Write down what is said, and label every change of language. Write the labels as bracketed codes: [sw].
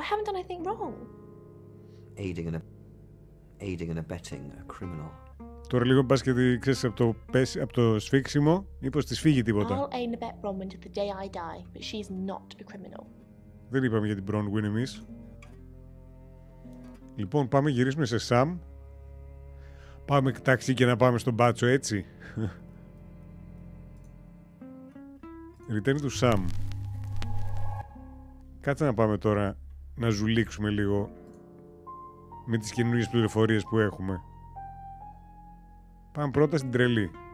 [en] I haven't done anything wrong. Aiding and abetting a criminal. [el] Τώρα λίγο πας και ξέρεις από το σφίξιμο, μήπως της φύγει τίποτα. [en] I'll aid and abet Bronwyn to the day I die, but she's not a criminal. [el] Δεν είπαμε για την Bronwyn εμείς. Λοιπόν, πάμε γυρίσουμε σε Sam. Πάμε ταξί και να πάμε στον μπάτσο, έτσι. [en] Return to Sam. [el] Κάτσε να πάμε τώρα να ζουλήξουμε λίγο με τις καινούργιες πληροφορίες που έχουμε. Πάμε πρώτα στην τρελή.